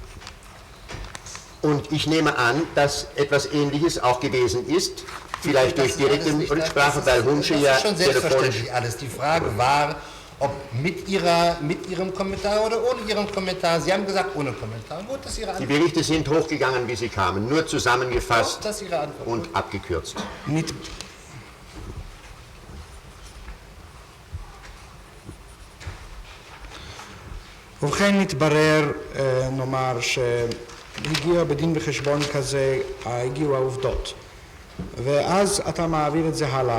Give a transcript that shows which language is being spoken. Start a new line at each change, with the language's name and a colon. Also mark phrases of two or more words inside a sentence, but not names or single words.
German: Und ich nehme an, dass etwas Ähnliches auch gewesen ist, vielleicht durch direkte Rücksprache, weil Hunsche ja schon selbstverständlich alles. Die Frage war, ob mit Ihrem Kommentar oder ohne Ihrem Kommentar. Sie haben gesagt, ohne Kommentar. Gut, das ist Ihre Antwort. Die Berichte sind hochgegangen, wie sie kamen, nur zusammengefasst das ist Ihre Antwort. Und abgekürzt.
Hebrew: ובכן מתברר, נאמר, שהגיע בדין וחשבון כזה, הגיעו העובדות. ואז אתה מעביר את זה הלאה.